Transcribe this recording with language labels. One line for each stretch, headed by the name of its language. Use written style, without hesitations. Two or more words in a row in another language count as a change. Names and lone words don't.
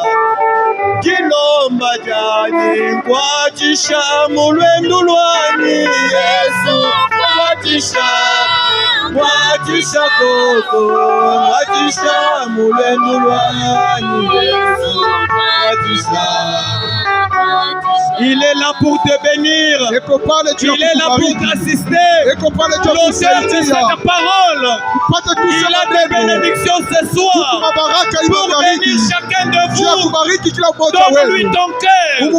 Luba-Lulua: Kilomba jani nkwatisha mulwendu lwani Yesu nkwatisha, nkwatisha koko, nkwatisha mulwendu lwani Yesu nkwatisha.
French: Il est là pour te bénir. Il est là pour t'assister. L'auteur de cette parole, il a des bénédictions ce soir pour bénir chacun de vous. Donne-lui ton cœur.